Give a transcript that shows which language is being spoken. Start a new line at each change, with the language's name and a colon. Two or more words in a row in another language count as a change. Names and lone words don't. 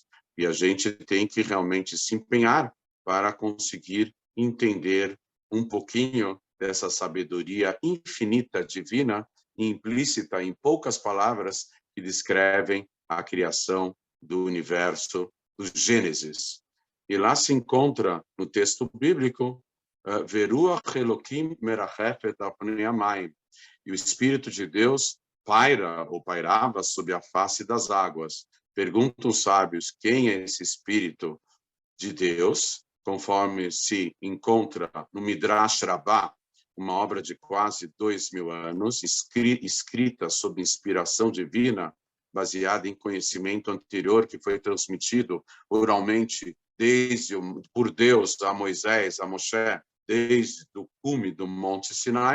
Portuguese: E a gente tem que realmente se empenhar para conseguir entender um pouquinho dessa sabedoria infinita, divina, implícita em poucas palavras que descrevem a criação do universo, do Gênesis. E lá se encontra, no texto bíblico,
Hebrew: ורוח אלוקים מרחפת על פני המים,
Portuguese: e o Espírito de Deus paira ou pairava sobre a face das águas. Perguntam os sábios quem é esse Espírito de Deus, conforme se encontra no Midrash Rabbah, uma obra de quase 2000 anos, escrita sob inspiração divina, baseada em conhecimento anterior que foi transmitido oralmente por Deus a Moisés, a Moshe, desde o cume do Monte Sinai.